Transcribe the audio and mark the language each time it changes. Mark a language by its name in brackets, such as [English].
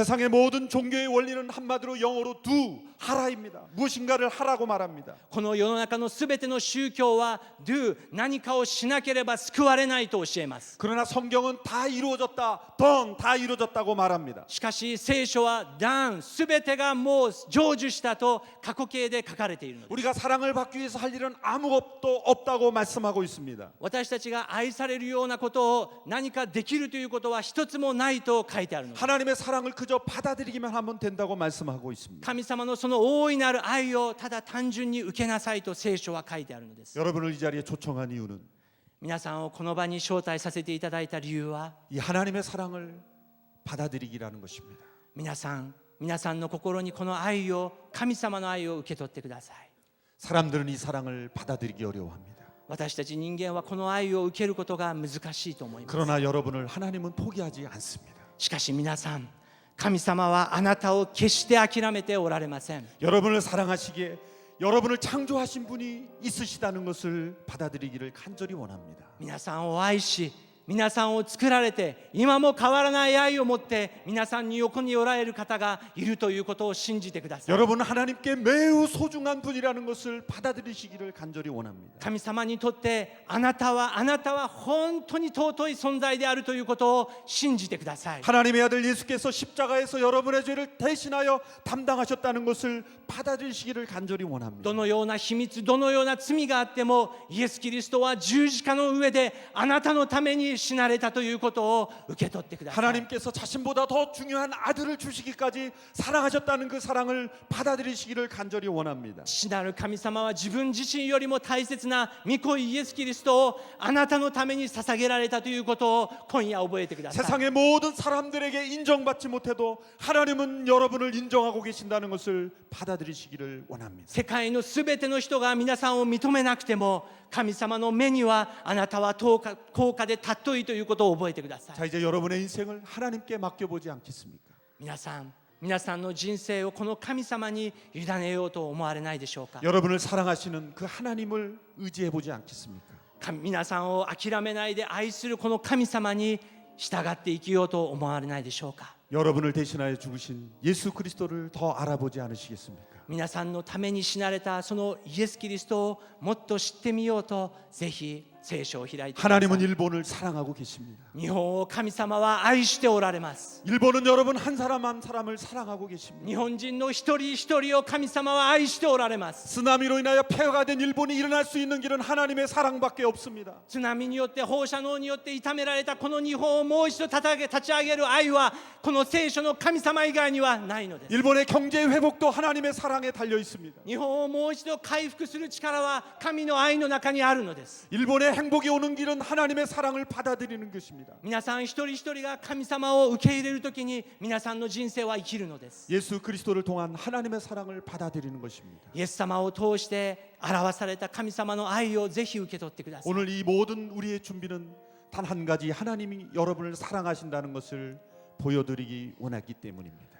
[Korean] 세상의 모든 종교의 구조의 원리는 한마디로 영어로 do, 하라입니다. 무엇인가를 하라고 말합니다. [Japanese] この世の中のすべての宗教は do 何かをしなければ救われないと教えます。 [Korean] 그러나 성경은 다 이루어졌다, done, 다 이루어졌다고 말합니다. [Japanese] しかし聖書は done すべてがもう成就したと過去形で書かれているのです。 [Korean] 우리가 사랑을 받기 위해서 할 일은 아무것도 없다고 말씀하고 있습니다. [Japanese] 私たちが愛されるようなことを何かできるということは一つもないと書いてあるのです。 [Korean] 하나님의 사랑을 그저 받아들이기만 하면 된다고 말씀하고 있습니다. [Japanese] 神様のその大いなる愛をただ単純に受けなさいと聖書は書いてあるのです。 [Korean] 여러분을 이 자리에 초청한 이유는 [Japanese] 皆さんをこの場に招待させていただいた理由は [Korean] 이 하나님의 사랑을 받아들이기라는 것입니다. [Japanese] 皆さんの心にこの愛を神様の愛を受け取ってください。 [Korean] 사람들은 이 사랑을 받아들이기 어려워합니다. [Japanese] 私たち人間はこの愛を受けることが難しいと思います。 [Korean] 그러나 여러분을 하나님은 포기하지 않습니다. [Japanese] しかし皆さん、神様はあなたを決して諦めておられません。 [Korean] 여러분을 사랑하시기에 여러분을 창조하신 분이 있으시다는 것을 받아들이기를 간절히 원합니다. [Japanese] 皆さんを愛し、皆さんを作られて今も変わらない愛を持って皆さんに横におられる方がいるということを信じてください。 [Korean] 여러분은 하나님께 매우 소중한 분이라는 것을 받아들이시기를 간절히 원합니다. [Japanese] 神様にとってあなたは本当に尊い存在であるということを信じてください。 [Korean] 하나님의 아들 예수께서 십자가에서 여러분의 죄를 대신하여 담당하셨다는 것을 받아들이시기를 간절히 원합니다. [Japanese] どのような秘密、どのような罪があってもイエス・キリストは十字架の上であなたのために死なれたということを受け取ってください。 [Korean] 하나님께서 자신보다 더 중요한 아들을 주시기까지 사랑하셨다는 그 사랑을 받아들이시기를 간절히 원합니다. [Japanese] 父なる神様は自分自身よりも大切な御子イエス・キリストをあなたのために捧げられたということを今夜覚えてください。 [Korean] 세상의 모든 사람들에게 인정받지 못해도 하나님은 여러분을 인정하고 계신다는 것을 받아들이시기를 원합니다. [Japanese] 世界のすべての人が皆さんを認めなくても神様の目にはあなたは高価で尊いということを覚えてください。 [Korean] 자, 이제 여러분의 인생을 하나님께 맡겨보지 않겠습니까? [Japanese] 皆さんの人生をこの神様に委ねようと思われないでしょうか。 [Korean] 여러분을 사랑하시는 그 하나님을 의지해보지 않겠습니까? [Japanese] 皆さんを諦めないで愛するこの神様に従って生きようと思われないでしょうか。 [Korean] 여러분을 대신하여 죽으신 예수 그리스도를 더 알아보지 않으시겠습니까? [Japanese] 皆さんのために死なれたそのイエス・キリストをもっと知ってみようとぜひ聖書を開いてください。 [Korean] 하나님은 일본을 사랑하고 계십니다. [Japanese] 日本を神様は愛しておられます。 [Korean] 일본은 여러분 한 사람 한 사람을 사랑하고 계십니다. [Japanese] 日本人の一人一人を神様は愛しておられます。 [Korean] 쓰나미로 인하여 폐허가 된 일본이 일어날 수 있는 길은 하나님의 사랑밖에 없습니다. [Japanese] 津波によって放射能によって痛められたこの日本をもう一度立ち上げる愛はこの聖書の神様以外にはないのです。 [Korean] 일본의 경제 회복도 하나님의 사랑에 달려 있습니다. [Japanese] 日本をもう一度回復する力は神の愛の中にあるのです。 [Korean] 일본의 행복이 오는 길은 하나님의 사랑을 받아들이는 것입니다. [Japanese] 皆さん一人一人が神様を受け入れるときに皆さんの人生は生きるのです。 [Korean] 예수 그리스도를 통한 하나님의 사랑을 받아들이는 것입니다. [Japanese] イエス様を通して表された神様の愛をぜひ受け取ってください。 [Korean] 오늘 이 모든 우리의 준비는 단 한 가지 하나님이 여러분을 사랑하신다는 것을 보여드리기 원했기 때문입니다.